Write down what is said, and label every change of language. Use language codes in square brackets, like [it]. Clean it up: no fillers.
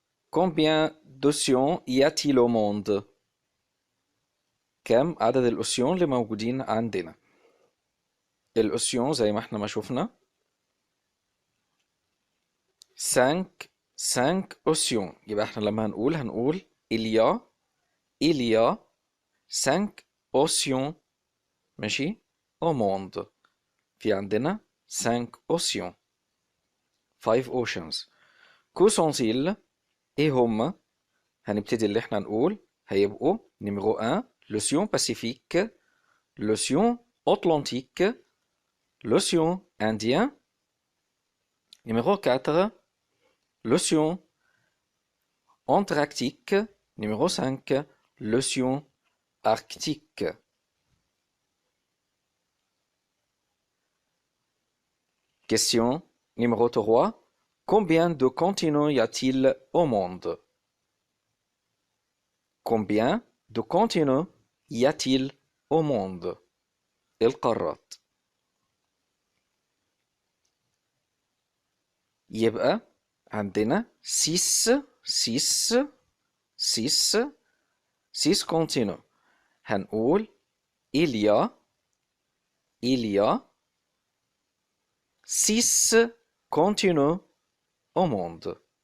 [fr] Combien d'océans y a-t-il au monde? [ar] كم عدد الأوسيون اللي موجودين عندنا؟ الأوسيون زي ما احنا ما شفنا 5 océans. يبقى احنا لما هنقول [fr] il y a 5 océans [ar] ماشي [fr] au monde. [ar] في عندنا [fr] 5 océans. 5 oceans. كو sont-ils؟ [ar] ايه هما؟ هنبتدي اللي احنا نقول هيبقوا [fr] numéro 1 l'océan Pacifique, l'océan Atlantique, l'océan Indien. Numéro 4 l'océan Antarctique. Numéro 5 l'océan Arctique. Question numéro 3. Combien de continents y a-t-il au monde? Combien de continents y a-t-il au monde? [ar] القارات. يبقى عندنا 6 continents. [fr] هنقول il y a 6 continents au monde.